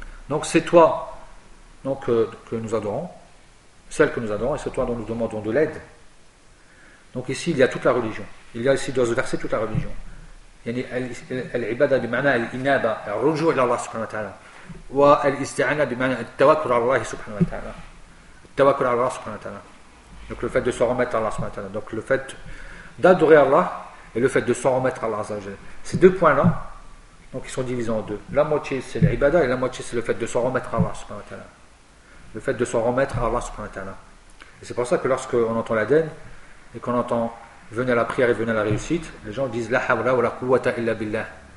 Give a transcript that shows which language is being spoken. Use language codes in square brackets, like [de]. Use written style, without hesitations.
[fr] Donc c'est toi donc que nous adorons, celle que nous adorons, et c'est toi dont nous demandons de l'aide. Donc ici il y a toute la religion. Il y a ici dans ce verset toute la religion. [ar] يعني العبادة بمعنى الإنابة الرجوع إلى الله سبحانه وتعالى. والاستعانة بمعنى التوكل على الله سبحانه وتعالى. التوكل على الله سبحانه وتعالى. [fr] Donc le fait de se remettre à Allah, donc le fait d'adorer Allah et le fait de s'en remettre à Allah. Ces deux points-là, donc ils sont divisés en deux. La moitié c'est l'ibada et la moitié c'est le fait de s'en remettre à Allah. Le fait de s'en remettre à Allah. Et c'est pour ça que lorsqu'on entend l'aden et qu'on entend venez à la prière et venez à la réussite, les gens disent la hawla wa la quwwata illa billah.